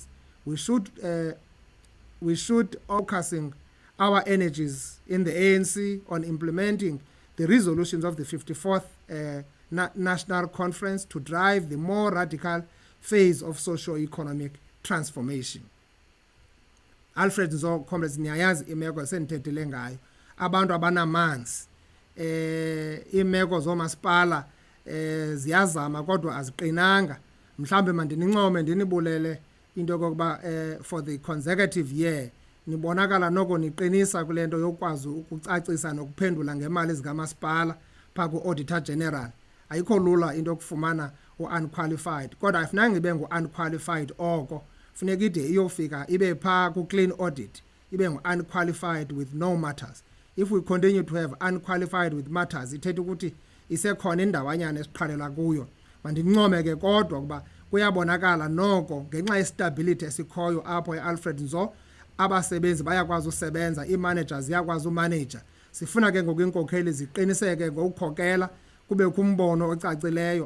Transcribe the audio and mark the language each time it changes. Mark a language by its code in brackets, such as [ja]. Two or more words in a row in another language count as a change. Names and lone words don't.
[en] We should focusing our energies in the ANC on implementing the resolutions of the 54th National Conference to drive the more radical phase of socio-economic transformation. [xh] Alfred Nzo, comrades, niyayazi imeko esendithethile ngayo. Abantu abanamanzi, imeko zomasipala ziyazama kodwa aziqinanga. Mhlambe mandinincome ndinibulele into yokuba [en] for the consecutive year [xh] nibonakala noko niqinisa kule nto yokwazi ukucacisa nokuphendula ngemali zikamasipala phaa ku-Auditor General. Ayikho lula into yokufumana u-unqualified, kodwa ayifunanga ibe ngu-unqualified oko. Funeka ide iyofika ibe phaa ku- [en] clean audit, [xh] ibe ngu- [en] unqualified with no matters. If we continue to have unqualified with matters, [xh] ithetha ukuthi isekhona indawanyana esiqhalela kuyo. Mandincome ke kodwa ukuba kuyabonakala noko ngenxa yestability esikhoyo apho e-Alfred Nzo, abasebenzi bayakwazi usebenza, ii-managers ziyakwazi umanager. Sifuna ke ngoku iinkokheli ziqiniseke ngokukhokela kube kumbono ocacileyo.